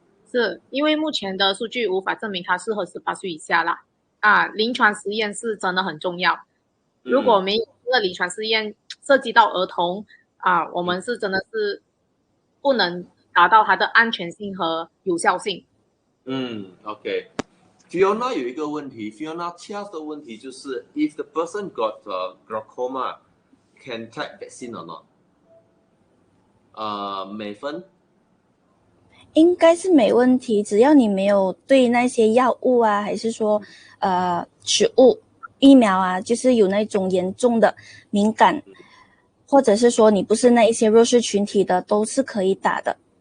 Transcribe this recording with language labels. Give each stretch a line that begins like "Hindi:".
Chinese: 是因为目前的数据无法证明它适合18岁以下啦临床实验是真的很重要。如果没有这个临床试验涉及到儿童我们是真的是不能达到它的安全性和有效性。 OK。 Fiona 有一个问题 ，Fiona Charles 的问题就是 ，
English: if the person got glaucoma, can take vaccine or not？
Chinese: 美芬应该是没问题，只要你没有对那些药物还是说食物、疫苗就是有那种严重的敏感，或者是说你不是那一些弱势群体的，都是可以打的。